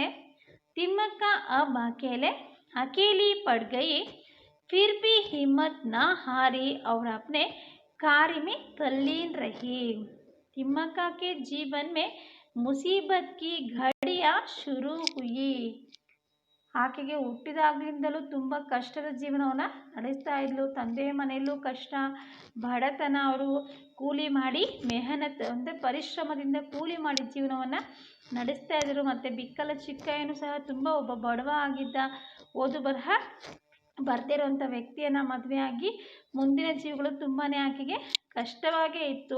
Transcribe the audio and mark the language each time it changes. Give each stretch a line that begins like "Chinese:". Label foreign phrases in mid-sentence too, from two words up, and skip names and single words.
Hindi: तिम्मक्का अब अकेली पड़ गई। फिर भी हिम्मत न हारी और अपने कार्य में तल्लीन रही। तिम्मक्का के जीवन में मुसीबत की घड़ियां शुरू हुई।
Kannada: ಆಕೆಗೆ ಹುಟ್ಟಿದಾಗಲಿಂದಲೂ ತುಂಬ ಕಷ್ಟದ ಜೀವನವನ್ನು ನಡೆಸ್ತಾ ಇದ್ಲು. ತಂದೆ ಮನೆಯಲ್ಲೂ ಕಷ್ಟ, ಬಡತನ. ಅವರು ಕೂಲಿ ಮಾಡಿ ಮೆಹನತ್ ಅಂದರೆ ಪರಿಶ್ರಮದಿಂದ ಕೂಲಿ ಮಾಡಿ ಜೀವನವನ್ನು ನಡೆಸ್ತಾ ಇದ್ದರು. ಮತ್ತು ಬಿಕ್ಕಲ ಚಿಕ್ಕಯ್ಯನೂ ಸಹ ತುಂಬ ಒಬ್ಬ ಬಡವ ಆಗಿದ್ದ. ಓದು ಬರಹ ಬರ್ದೇ ಇರೋಂಥ ವ್ಯಕ್ತಿಯನ್ನು ಮದುವೆಯಾಗಿ ಮುಂದಿನ ಜೀವಗಳು ತುಂಬಾ ಆಕೆಗೆ ಕಷ್ಟವಾಗೇ ಇತ್ತು.